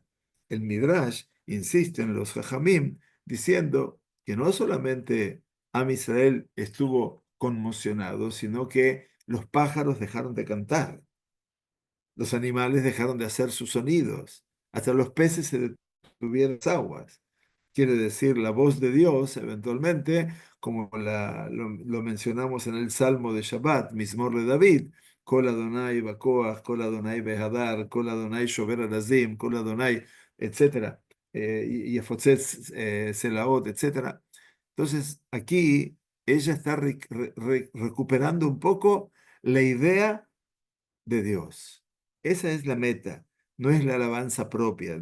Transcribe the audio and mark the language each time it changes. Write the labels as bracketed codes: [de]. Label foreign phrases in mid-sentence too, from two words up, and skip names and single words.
[es] El Midrash insiste en los Jajamim diciendo que no solamente [he] עם ישראל [es] estuvo conmocionado, sino que los pájaros dejaron de cantar, los animales dejaron de hacer sus sonidos, hasta los peces se detuvieron en las aguas. Quiere decir, la voz de Dios, eventualmente, como lo mencionamos en el Salmo de Shabbat, [he] מזמור לדוד, קול ה' בכח קול ה' בהדר קול ה' שבר ארזים קול ה, [es] etc., y [he] ומפוצץ סלעים, [es] etc. Entonces, aquí ella está recuperando un poco la idea de Dios. Esa es la meta, no es la alabanza propia.